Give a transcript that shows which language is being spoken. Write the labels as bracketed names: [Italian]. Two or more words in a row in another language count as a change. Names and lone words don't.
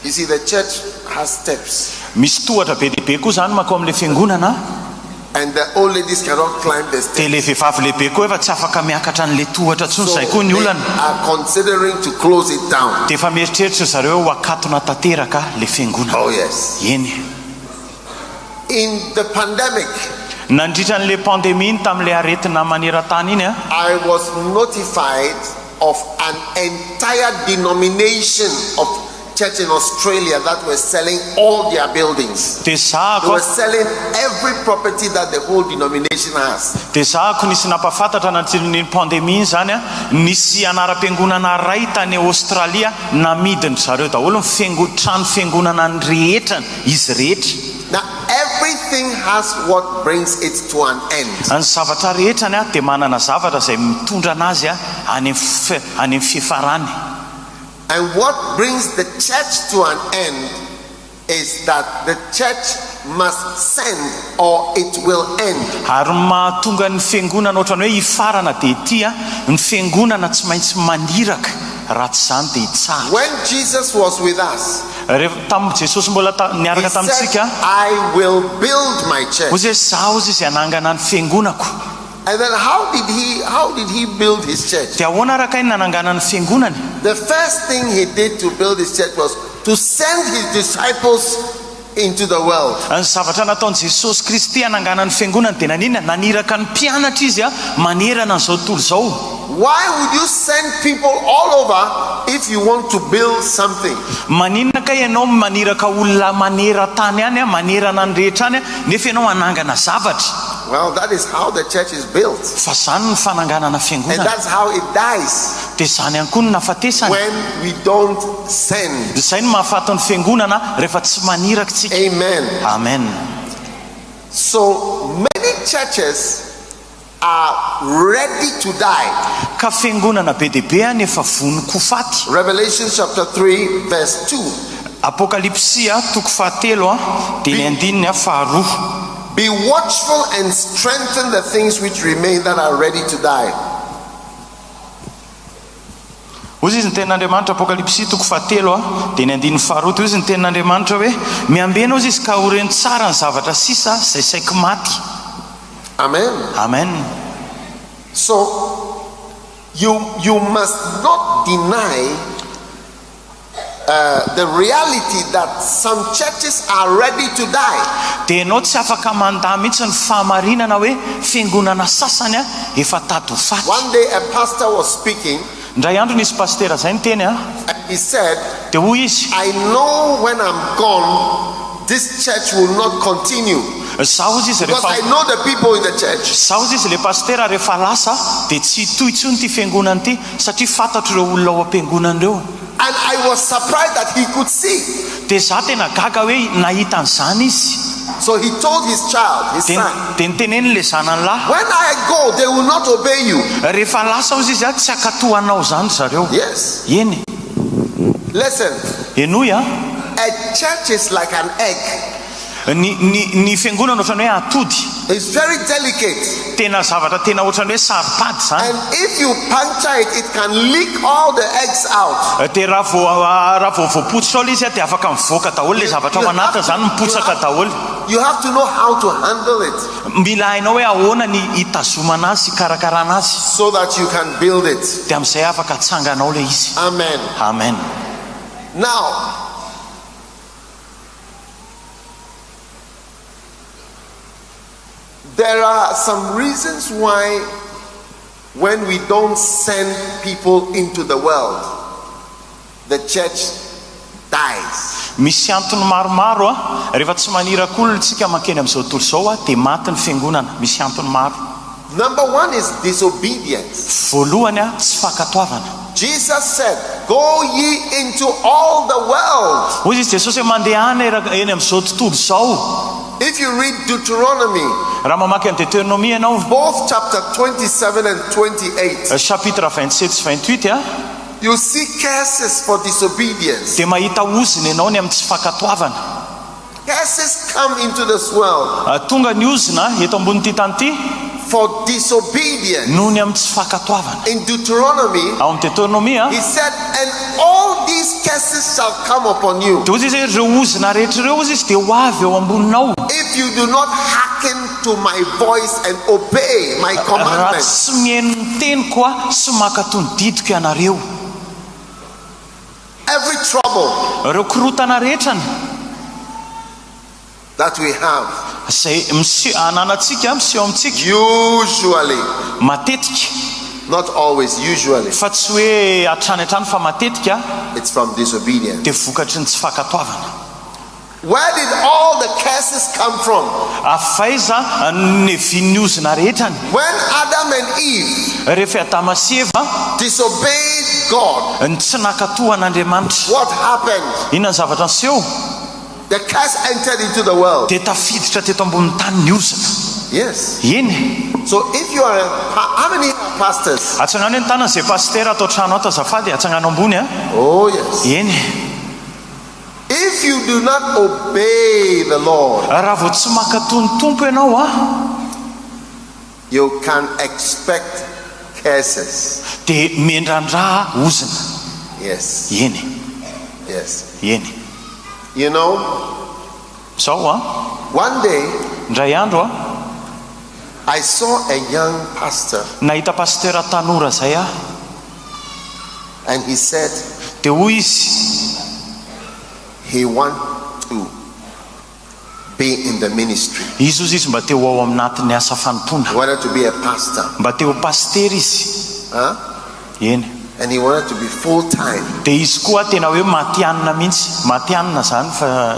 [English] You see, the church has steps. [Malagasy] Misy tohatra be lehibe koa zany makao amin'le fiangonana. [English] And the old ladies cannot climb the steps. [Malagasy] De le vehivavy lehibe koa efa tsy afaka miakatra an'le tohatra tsony [English] So [Malagasy] zay koa ny [English] they [Malagasy] olana. [English] are considering to close it down. [Malagasy] De efa mieritreritra zareo ho akatona tanteraka le fiangonana. [English] Oh yes. [Malagasy] Eny. [English] In the pandemic, [Malagasy] Nandritra n'le pandémie tamin'le aretina maneran-tany iny [English] I was notified of an entire denomination of church in Australia that were selling all their buildings. [Malagasy] de [English] They [Malagasy] zahako [English] were selling every property that the whole denomination has. [Malagasy] de zahako nisy napafantatra nantsiron'ny pandémie zany nisy anara-piangonana ray tany Australia namidiny zareo daholo trano fiangonana ny rehetra izy rehetra. [English] Now everything has what brings it to an end. [Malagasy] Ny zavatra rehetrany de manana zavatra zay mitondra anazy any amin'ny fifarany. [English] And what brings the church to an end is that the church must send or it will end. [Malagasy] Ary mahatonga ny fiangonana ohatrany hoe ifarana de tia ny fiangonana tsy maintsy maniraka raha tsy zany de itsara. [English] When Jesus was with us, [Malagasy] Rehefa tamin'ny Jesosy mbola [English] he [Malagasy] niaraka [English] said, [Malagasy] tamintsika [English] I will build my church. [Malagasy] hozy hoe zaho izy anangana ny fiangonako. [English] And then how did he build his church? [Malagasy] De ahoana araka iny nanangana ny fiangonany? [English] The first thing he did to build his church was to send his disciples into the world. [Malagasy] Ny zavatra nataon'i Jesosy Kristy anangana ny fiangonany de nanina naniraka ny mpianatra izy manerana an'izao tontolo zao. [English] Why would you send people all over if you want to build something? [Malagasy] Maninona ka ianao maniraka olona manera-tany any manerana ny rehetra any nefa ianao anangana zavatra? [English] Well, that is how the church is built. [Malagasy] Fa zany ny fananganana [English] And [Malagasy] fiangonana. [English] that's how it dies [Malagasy] De zany ihany koa ny nafatesany. [English] when we don't send. [Malagasy] Zay ny mahafaton'ny fiangonana rehefa tsy maniraka tsika. [English] Amen. [Malagasy] Amen. [English] So many churches are ready to die. [Malagasy] Ka fiangonana be dehibe nefa vony kofaty. [English] Revelation chapter 3 verse 2. [Malagasy] Apokalipsia toko 7 de ny 2. [English] Be watchful and strengthen the things which remain that are ready to die. [Malagasy] Hozy izy ny tenin'Andriamanitra Apokalipsia toko 7 de ny 2. Izy ny tenin'Andriamanitra hoe miambena ozy izy ka horeny tsara ny zavatra sisa zay saika maty. [English] Amen. [Malagasy] Amen. [English] So you must not deny the reality that some churches are ready to die. [Malagasy] De ianao tsy afaka mandà mihitsy ny fahamarinana hoe fiangonana sasany efa tady ho faty. [English] One day a pastor was speaking. [Malagasy] Ndray andro nisy pastera zay ny teny [English] And he said, [Malagasy] dia hoy izy [English] I know when I'm gone, this church will not continue. [Malagasy] zaho izy [English] Because I [Malagasy] rehefa [English] know the people in the church. [Malagasy] zaho izy le pastera rehefa lasa dia tsy toitsony ty fiangonana ty satria fantatro ireo olona ao am-piangonana ireo. [English] And I was surprised that he could see. [Malagasy] Dia za tena gaga hoe nahita an'izany izy. [English] So he told his child, his son, [Malagasy] dia niteneny le zanany lahy [English] when I go, they will not obey you. [Malagasy] rehefa lasa ozy izy tsy akatohanao zany zareo. [English] Yes. [Malagasy] Eny [English] Listen, [Malagasy] enoy a [English] a church is like an egg. [Malagasy] ny fiangonana ohatrany hoe atody [English] It's very delicate. [Malagasy] tena zavatra tena ohatrany hoe saripady zany. [English] And if you puncture it, it can leak all the eggs out. [Malagasy] dia raha vao voapotsitra ao izy a dia afaka mivoaka daholo le zavatra ao anatiny zany mipotsaka daholo. [English] You have to know how to handle it [Malagasy] mila hainao hoe ahoana ny hitazomana azy sy karakarana azy [English] so that you can build it. [Malagasy] dia amin'izay afaka tsanganao le izy. [English] Amen. [Malagasy] Amen. [English] Now, there are some reasons why when we don't send people into the world, the church dies. [Malagasy] Misy antony maromaro a rehefa tsy manirak'olona tsika mankeny amin'izao tontolo izao a dia maty ny fiangonana. Misy antony maro. [English] Number one is disobedience. [Malagasy] Voalohany a tsy fankatoavana. [English] Jesus said, go ye into all the world. [Malagasy] Hoy izy Jesosy hoe mandeha any eny amin'izao tontolo izao. [English] If you read Deuteronomy, [Malagasy] raha mamaky ny Deutéronomie ianao [English] both chapter 27 and 28, [Malagasy] chapitre 27 sy 28 a [English] you see curses for disobedience. [Malagasy] dia mahita oziny ianao ny amin'ny tsy fankatoavana. [English] Curses come into this world [Malagasy] tonga ny ozina eto ambony tany ity [English] for disobedience. [Malagasy] noho ny amin'ny tsy fankatoavana. [English] In Deuteronomy, [Malagasy] ao amin'ny Deutéronomie a [English] he said, and all these curses shall come upon you [Malagasy] dia ozy izy hoe ireo ozina rehetra ireo ozy izy dia ho avy eo amboninao [English] if you do not hearken to my voice and obey my [Malagasy] raha [English] commandments. [Malagasy] tsy mihaino ny teniko a sy makatony didiko ianareo. [English] Every trouble [Malagasy] ireo korotana rehetrany [English] that we have, [Malagasy] zay ananantsika miseho amintsika [English] usually, [Malagasy] matetika, [English] not always, usually, [Malagasy] fa tsy hoe hatrany hatrany fa matetika [English] it's from disobedience. [Malagasy] dia vokatry ny tsy fankatoavana. [English] Where did all the curses come from? [Malagasy] afaiza ny viniozina rehetrany [English] When Adam and Eve [Malagasy] rehefa Adama sy Eva [English] disobeyed God, [Malagasy] ny tsy nakatohan'Andriamanitra, [English] what happened? [Malagasy] inona ny zavatra niseho? [English] The curse entered into the world. [Malagasy] dia tafiditra teto ambony tany ny ozina. [English] Yes. [Malagasy] Eny [English] So if you are how many pastors? [Malagasy] atsangano ny tanana zay pastera atao trano ato azafady atsangano ambony a. [English] Oh yes. [Malagasy] Eny [English] If you do not obey the Lord, [Malagasy] raha vao tsy makatony tompo ianao a [English] you can expect curses. [Malagasy] dia miendrandraha ozina. [English] Yes. [Malagasy] Eny [English] Yes. [Malagasy] eny [English] You know, [Malagasy] zao a [English] one day [Malagasy] ndray andro a [English] I saw a young pastor [Malagasy] nahita pastera tanora zay a [English] and he said [Malagasy] dia hoy izy [English] he want to be in the ministry. [Malagasy] izy ozy izy mba teo ao aminatin'ny asa [English] He [Malagasy] fanompona, [English] wanted to be a pastor. [Malagasy] mba teo pastera izy. [English] Huh? [Malagasy] Eny [English] And he wanted to be full time. [Malagasy] dia izy koa tena hoe matianina mihitsy, matianina zany fa